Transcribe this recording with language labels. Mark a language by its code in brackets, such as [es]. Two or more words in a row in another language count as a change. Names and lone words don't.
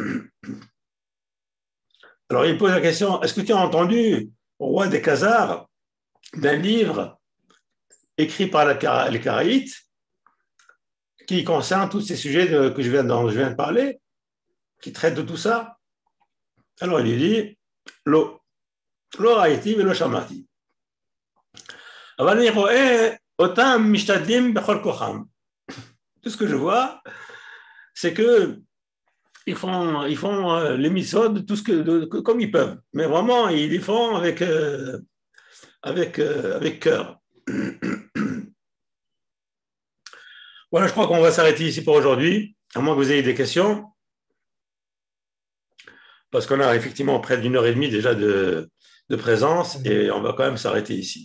[fr] Alors il pose la question, est-ce que tu as entendu au roi des Khazars d'un livre écrit par les Karaïtes qui concerne tous ces sujets dont je viens de parler, qui traite de tout ça? Alors il lui dit, [he] לא ראיתי ולא שמעתי. אבל אני רואה אותם משתדלים בכל כוחם. [fr] Tout ce que je vois, c'est que ils font les mitzvot comme ils peuvent, mais vraiment ils les font avec cœur. Voilà, je crois qu'on va s'arrêter ici pour aujourd'hui, à moins que vous ayez des questions, parce qu'on a effectivement près d'une heure et demie déjà de présence, et on va quand même s'arrêter ici.